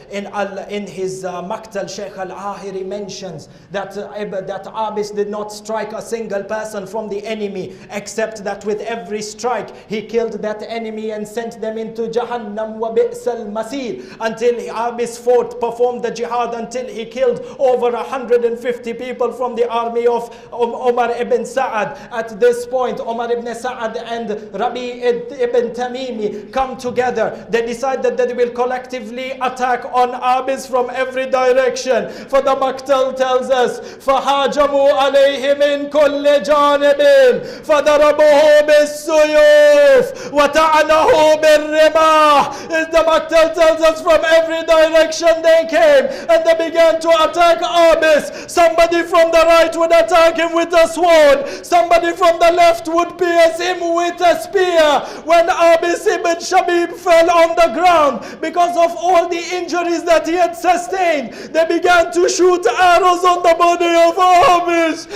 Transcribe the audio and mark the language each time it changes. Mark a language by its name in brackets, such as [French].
[English] In his Maktal, Shaykh al-Ahiri mentions that Abbas did not strike a single person from the enemy, except that with every strike he killed that enemy and sent them into Jahannam wa bi'sal masir, until Abbas performed the jihad until he killed over 150 people from the army of Omar ibn Sa'ad. At this point, Omar ibn Sa'ad and Rabi ibn Tamimi come together. They decide that they will collectively attack on Abbas from every direction. For the Maktal tells us, [Arabic] فَهَاجَمُوا عَلَيْهِ مِنْ كُلِّ جَانِبٍ فَضَرَبُوهُ بِالسُّيُوفِ وَتَعَنَهُ بِالرِّمَاحِ. [English] The Maktal tells us from every direction they came and they began to attack Abbas. Somebody from the right would attack him with a sword. Somebody from the left would pierce him with a spear. When Abbas ibn Shabib fell on the ground because of all the injuries that he had sustained, they began to shoot arrows on the body of Abbas.